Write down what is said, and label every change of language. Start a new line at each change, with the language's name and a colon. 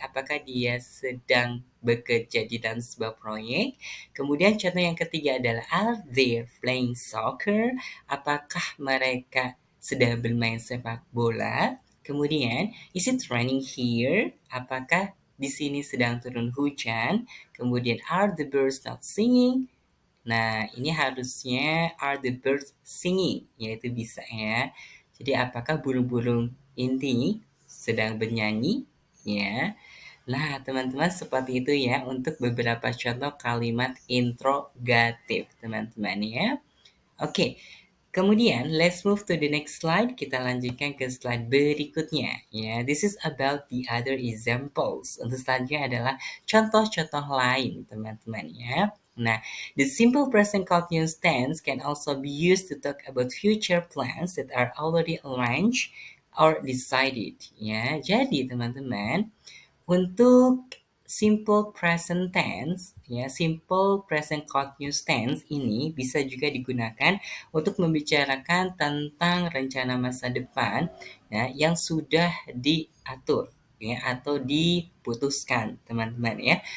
Indonesian: Apakah dia sedang bekerja di dalam sebuah proyek? Kemudian contoh yang ketiga adalah
English: are they playing soccer?
Indonesian: Apakah mereka sedang bermain sepak bola?
English: Kemudian is it raining here?
Indonesian: Apakah di sini sedang turun hujan?
English: Kemudian are the birds not singing?
Indonesian: Nah, ini harusnya
English: are the birds singing,
Indonesian: yaitu bisa ya. Jadi apakah burung-burung ini sedang bernyanyi? Ya. Nah, teman-teman seperti itu ya untuk beberapa contoh kalimat interrogatif, teman-teman ya.
English: Oke, kemudian let's move to the next slide.
Indonesian: Kita lanjutkan ke slide berikutnya.
English: Ya, this is about the other examples.
Indonesian: Untuk selanjutnya adalah contoh-contoh lain, teman-teman ya.
English: Nah, the simple present continuous tense can also be used to talk about future plans that are already arranged or decided.
Indonesian: Ya, jadi teman-teman, untuk simple present tense, ya, simple present continuous tense ini bisa juga digunakan untuk membicarakan tentang rencana masa depan ya, yang sudah diatur ya atau diputuskan, teman-teman ya.